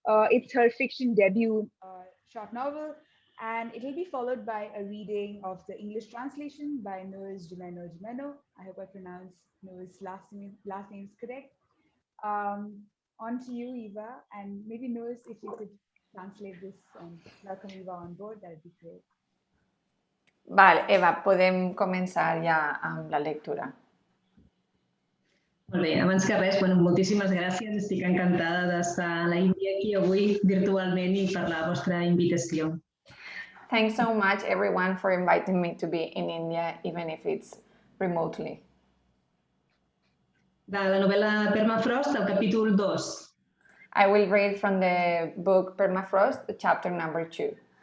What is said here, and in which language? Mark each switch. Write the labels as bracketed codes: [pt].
[en] It's her fiction debut short novel, and it will be followed by a reading of the English translation by Noes Jimeno. I hope I pronounced Noes' last name is correct. On to you, Eva, and maybe Noes, if you could translate this and welcome Eva on board, that would be great. [ca] Vale, Eva, podem començar ja amb la lectura. Molt bé, abans que res, moltíssimes gràcies. Estic encantada d'estar a la Índia aquí avui virtualment i per la vostra invitació. [en] Thanks so much, everyone, for inviting me to be in India, even if it's remotely. [ca] De la novel·la Permafrost, el capítol 2. [en] I will read from the book Permafrost, chapter number 2.